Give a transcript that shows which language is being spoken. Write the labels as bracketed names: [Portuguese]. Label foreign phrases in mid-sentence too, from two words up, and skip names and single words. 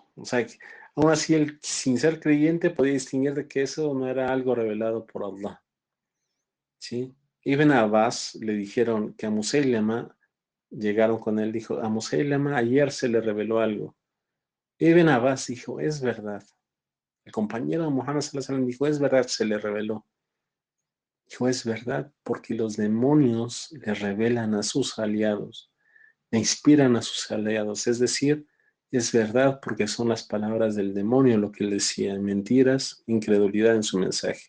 [Spanish] O sea, que aún así él, sin ser creyente, podía distinguir de que eso no era algo revelado por Allah. ¿Sí? Ibn Abbas le dijeron que a Musaylima, llegaron con él, dijo: a Musaylima ayer se le reveló algo. Ibn Abbas dijo: es verdad. El compañero de Muhammad [Arabic] صلى الله عليه وسلم [Spanish] dijo: es verdad, se le reveló. Dijo: es verdad, porque los demonios le revelan a sus aliados, le inspiran a sus aliados. Es decir, es verdad porque son las palabras del demonio lo que él decía: mentiras, incredulidad en su mensaje.